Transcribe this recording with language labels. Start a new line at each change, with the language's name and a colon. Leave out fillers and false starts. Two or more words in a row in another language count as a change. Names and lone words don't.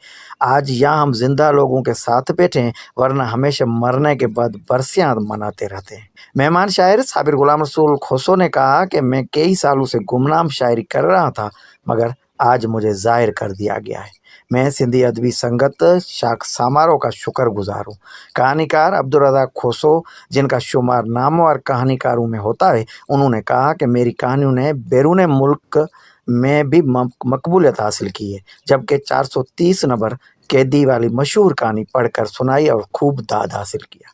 Urdu: آج یہاں ہم زندہ لوگوں کے ساتھ بیٹھے ہیں، ورنہ ہمیشہ مرنے کے بعد برسیاں مناتے رہتے ہیں۔ مہمان شاعر صابر غلام رسول کھوسو نے کہا کہ میں کئی سالوں سے گمنام شاعری کر رہا تھا، مگر آج مجھے ظاہر کر دیا گیا ہے۔ میں سندھی ادبی سنگت شاخ سامارو کا شکر گزار ہوں۔ کہانی کار عبدالرزاق کھوسو، جن کا شمار نامور کہانی کاروں میں ہوتا ہے، انہوں نے کہا کہ میری کہانیوں نے بیرون ملک میں بھی مقبولیت حاصل کی ہے، جبکہ 430 نمبر قیدی والی مشہور کہانی پڑھ کر سنائی اور خوب داد حاصل کیا۔